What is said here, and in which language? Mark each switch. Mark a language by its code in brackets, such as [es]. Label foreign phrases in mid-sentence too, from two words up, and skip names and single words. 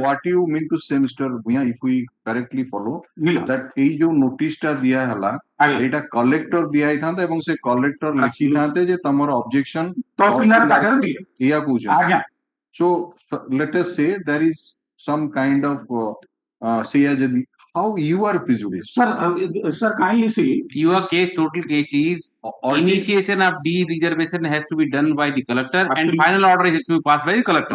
[en] what you mean to say Mr. Bhuya if we correctly follow that [or] ଏଇ ଯୋଉ ନୋଟିସ ଟା ଦିଆ ହେଲା ଏଇଟା କଲେକ୍ଟର ଦିଆ ହେଇଥାନ୍ତା ଏବଂ ସେ କଲେକ୍ଟର ଲେଖିଥାନ୍ତେ ଯେ ତମର ଅବଜେକ୍ସନ ତହସିଲଦାର ପାଖରେ ଦିଅ ଏଇଆ କହୁଛନ୍ତି ଆଜ୍ଞା [en] so let us say there is some kind of say ଯଦି how you are prejudiced sir kindly see Your case total case is initiation of de-reservation has to be done by the collector and final order has to be passed by the collector.